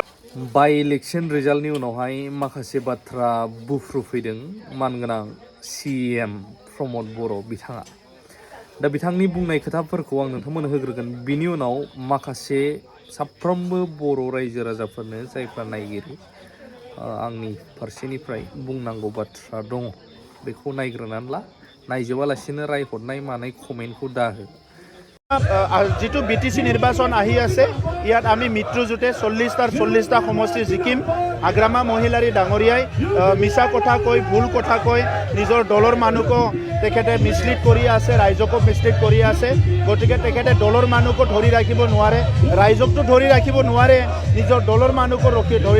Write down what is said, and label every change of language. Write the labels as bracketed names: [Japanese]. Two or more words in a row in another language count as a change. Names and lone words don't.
[Bodo] बाय इलेक्शन रिजाल्टनि उनावहाय माखासे बाथ्रा बुफ्रुफैदों मानगोनां CM प्रमद बर' बिथाङा दा बिथांनि बुंनाय खोथाफोरखौ आं नोंथांमोननो होग्रोगोन बिनि उनाव माखासे साफ्रोमबो बर' रायजो राजाफोरनो जायफ्रा नायगिरि आंनि फारसेनिफ्राय बुंनांगौ बाथ्रा दङ बेखौ नायग्रोनानै ला नायजोबालासिनो रायहरनाय मानाय कमेन्टखौ दाहो [Assamese] जितु BTC নিৰ্বাচন আহি আছে ইয়াত আমি মিত্ৰজোঁটে 40টা সমষ্টি জিকিম আগ্ৰামা মহিলাৰী ডাঙৰীয়াই মিছা কথা কৈ ভুল কথা কৈ নিজৰ দলৰ মানুহক তেখেতে মিছলিড কৰি আছে ৰাইজকো মিছলিড কৰি আছে গতিকে তেখেতে দলৰ মানুহক ধৰি ৰাখিব নোৱাৰে ৰাইজকটো ধৰি ৰাখিব নোৱাৰে নিজৰ দলৰ মানুহক ধৰি